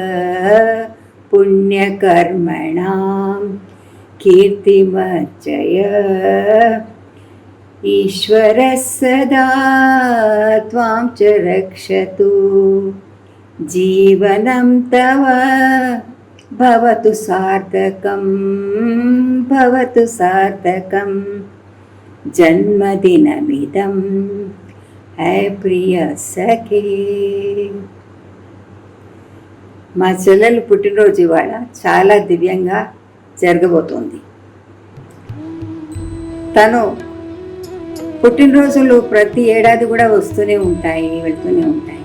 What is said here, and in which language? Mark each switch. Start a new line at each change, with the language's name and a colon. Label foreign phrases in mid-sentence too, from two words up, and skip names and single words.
Sanskrit: पुण्यकर्मणां कीर्तिमर्चय ईश्वरः सदा त्वां च रक्षतु जीवनं तव भवतु सार्थकं भवतु सार्थकं జన్మదినమిదం హై ప్రియ సఖే.
Telugu: మా చెల్లెలు పుట్టినరోజు ఇవాళ చాలా దివ్యంగా జరగబోతోంది. తను పుట్టినరోజులు ప్రతి ఏడాది కూడా వస్తూనే ఉంటాయి, వెళ్తూనే ఉంటాయి.